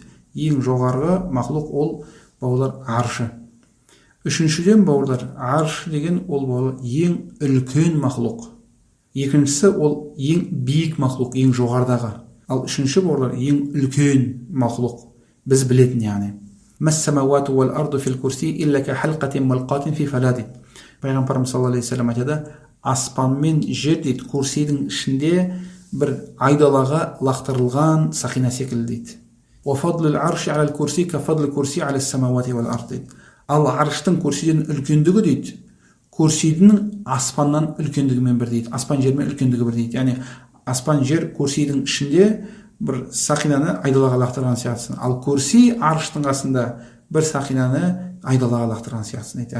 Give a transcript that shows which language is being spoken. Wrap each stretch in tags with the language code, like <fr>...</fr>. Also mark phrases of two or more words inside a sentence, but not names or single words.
<kk>Ең жоғарғы мақлұқ ол бауырлар аршы. Үшіншіден бауырлар, арш деген ол бауырлар ең үлкен мақлұқ. Екіншісі ол ең биік мақлұқ, ең жоғардағы. Ал үшінші бауырлар ең үлкен мақлұқ, біз білетін яғни.</kk> <ar>ما السماوات والأرض في الكرسي إلا كحلقة ملقاة في فلاة.</ar> <kk>Пайғамбарымыз</kk> <ar>صلى الله عليه وسلم</ar> <kk>айтады: аспан мен жер, дейді, курсидің ішінде бір айдалаға лақтырылған сақина секілді, дейді.</kk> <ar>وفضل العرش على الكرسي كفضل الكرسي على السماوات والأرض,</ar> <kk>дейді. Ал арштың курсиден үлкендігі, дейді, курсидің аспаннан үлкендігімен бір, дейді. Аспан жермен үлкендігі бір, дейді. Яғни аспан жер курсидің ішінде бір сақинаны айдалаға лақтырған сияқтысын. Ал курси арштың қасында бір сақинаны айдалаға лақтырған сияқтысын, дейді.</kk>